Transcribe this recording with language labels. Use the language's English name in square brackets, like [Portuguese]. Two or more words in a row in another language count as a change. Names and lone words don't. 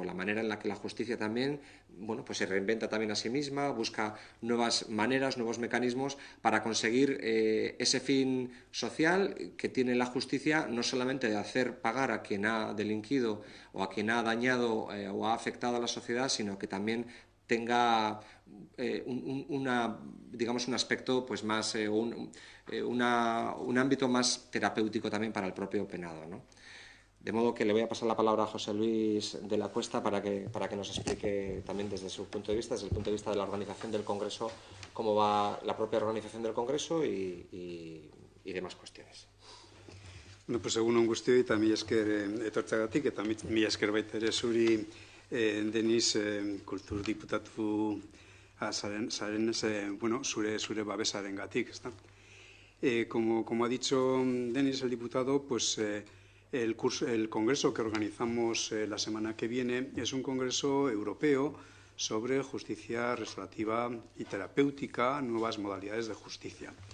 [Spanish] La manera en la que la justicia también, bueno, pues se reinventa también a sí misma, busca nuevas maneras, nuevos mecanismos para conseguir ese fin social que tiene la justicia, no solamente de hacer pagar a quien ha delinquido o a quien ha dañado o ha afectado a la sociedad, sino que también tenga digamos un aspecto pues más un ámbito más terapéutico también para el propio penado, ¿no? De modo que le voy a pasar la palabra a José Luis de la Cuesta para que nos explique también desde su punto de vista, desde el punto de vista de la organización del Congreso, cómo va la propia organización del Congreso y demás cuestiones. Bueno, pues [Basque] egun on guztioi eta mila esker etortzagatik, eta mila esker baita ere zuri Denis kulturdiputatu zaren bueno, zure babesarengatik, ezta? [Spanish] Como ha dicho Denis, el diputado, pues el congreso que organizamos la semana que viene es un congreso europeo sobre justicia restaurativa y terapéutica, nuevas modalidades de justicia.